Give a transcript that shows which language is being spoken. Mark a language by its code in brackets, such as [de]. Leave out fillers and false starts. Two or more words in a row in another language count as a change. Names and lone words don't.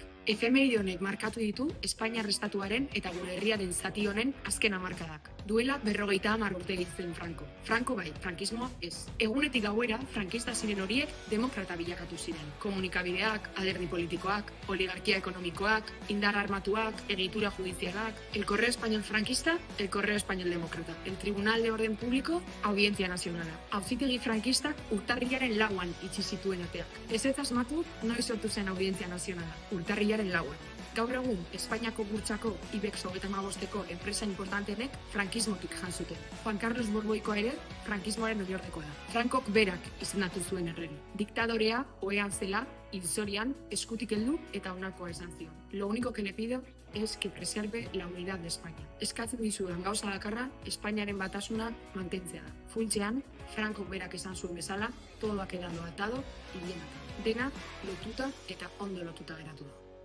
[eu] Efemeride honek markatu ditu Espainiar estatuaren eta gure herriaren zati honen azken hamarkadak. Duela 50 urte egin zen Franco. Franco bai, frankismoa ez. Egunetik gauera, frankista ziren horiek demokrata bilakatu ziren. Komunikabideak, alderdi politikoak, oligarkia ekonomikoak, indar armatuak, egitura judizialak, [es] el Correo Español Franquista, el Correo Español Demócrata, el Tribunal de Orden Público, Audiencia Nacionala. [eu] Auzitegi frankistak urtarrilaren lauan itxi zituen ateak. Ez asmatu, noiz sortu zen [es] Audiencia Nacionala, [eu] urtarrilaren lauan. Gaur egun, Espainiako burtsako IBEX 35eko enpresa importanteenek frankismotik jan zuten. Juan Carlos Borboikoa ere frankismoaren oinordekoa da. Frankok berak izendatu zuen errege. Diktadorea, ohean zela, hilzorian, eskutik heldu eta honakoa esan zion. [es] Lo único que le pido es que preserve la unidad de España. [eu] Eskatzen dizudan gauza bakarra, Espainiaren batasuna mantentzea da. Funtsean, Frankok berak esan zuen bezala, [es] todo ha quedado atado y bien atado. [eu] Dena lotuta eta ondo lotuta geratu da.